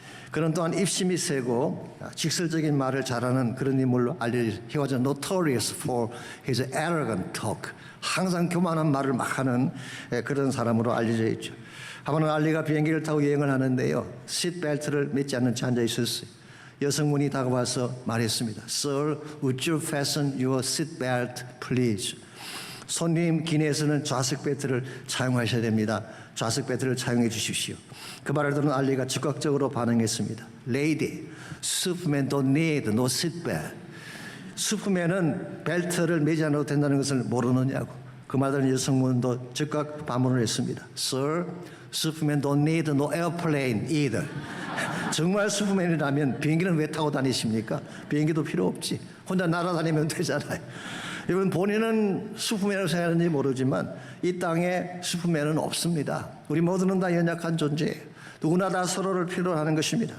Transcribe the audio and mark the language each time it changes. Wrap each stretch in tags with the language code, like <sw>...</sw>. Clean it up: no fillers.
<ko>그는 또한 입심이 세고 직설적인 말을 잘하는 그런 인물로 알려져,</ko> <en>He was notorious for his arrogant talk.</en> <ko>항상 교만한 말을 막 하는 그런 사람으로 알려져 있죠. 한번은 알리가 비행기를 타고 여행을 하는데요, 시트벨트를 맺지 않는 채 앉아 있었어요. 여성분이 다가와서 말했습니다.</ko> <en>Sir, would you fasten your seatbelt, please?</en> <ko>손님 기내에서는 좌석 벨트를 사용하셔야 됩니다. 좌석 벨트를 사용해 주십시오. 그 말을 들은 알리가 즉각적으로 반응했습니다.</ko> <en>Lady, Superman don't need no seatbelt.</en> <ko>슈퍼맨은 벨트를 매지 않아도 된다는 것을 모르느냐고. 그 말 들은 여성분도 즉각 반문을 했습니다.</ko> <en>Sir, Superman don't need no airplane either.</en> <ko>정말 슈퍼맨이라면 비행기는 왜 타고 다니십니까? 비행기도 필요 없지. 혼자 날아다니면 되잖아요. 여러분, 본인은 슈퍼맨을 생각하는지 모르지만 이 땅에 슈퍼맨은 없습니다. 우리 모두는 다 연약한 존재예요. 누구나 다 서로를 필요로 하는 것입니다.</ko>